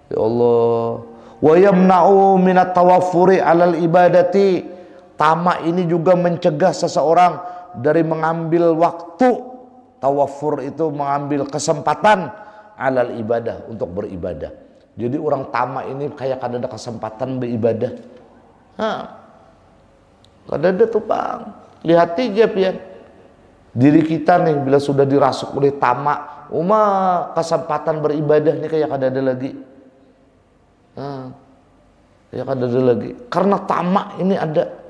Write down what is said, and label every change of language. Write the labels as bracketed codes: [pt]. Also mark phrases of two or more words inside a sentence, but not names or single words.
[ar] Allah. ويمنع من التوفر على العبادة. [id] Tamak ini juga mencegah seseorang dari mengambil waktu. Tawaffur itu mengambil kesempatan [ar] على العبادة, [id] untuk beribadah. [bjn] Jadi orang tamak ini kayak kada ada kesempatan beribadah. Kada ada tuh bang. Lihat aja pian. Diri kita nih bila sudah dirasuk oleh tamak, kesempatan beribadah nih kayak kada ada lagi. Kayak kada ada lagi. Karena tamak ini ada.